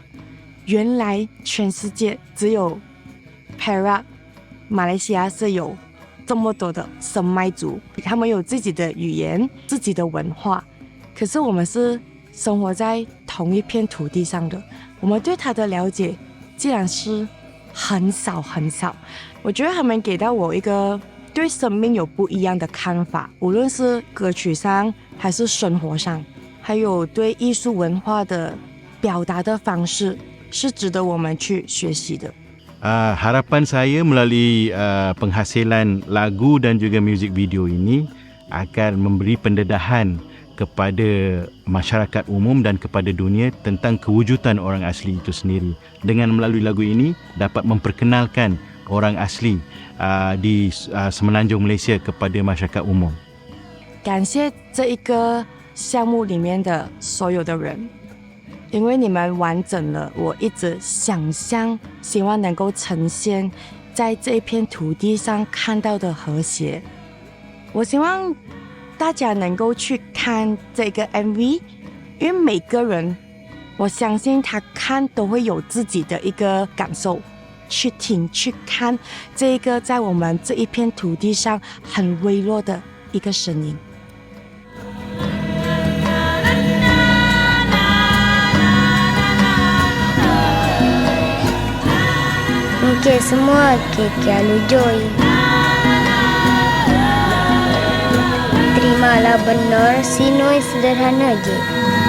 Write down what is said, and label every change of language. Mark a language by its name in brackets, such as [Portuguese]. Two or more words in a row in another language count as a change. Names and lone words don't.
[Chinese] 原来全世界只有 Perak 马来西亚是有这么多的生麦族，他们有自己的语言、自己的文化，可是我们是生活在同一片土地上的，我们对他的了解竟然是很少很少。我觉得他们给到我一个对生命有不一样的看法，无论是歌曲上还是生活上，还有对艺术文化的表达的方式，是值得我们去学习的。 [Malay] Harapan saya melalui penghasilan lagu dan juga muzik video ini akan memberi pendedahan kepada masyarakat umum dan kepada dunia tentang kewujudan orang asli itu sendiri. Dengan melalui lagu ini dapat memperkenalkan orang asli di Semenanjung Malaysia kepada masyarakat umum. [Chinese] 感谢这一个项目里面的所有的人，因为你们完整了我一直想象希望能够呈现在这一片土地上看到的和谐。我希望大家能够去看这个 MV， 因为每个人我相信他看都会有自己的一个感受，去听去看这一个在我们这一片土地上很微弱的一个声音。 [Malay] Okey semua, okey Alujoy. Terimalah benar, Sinoi sederhana je.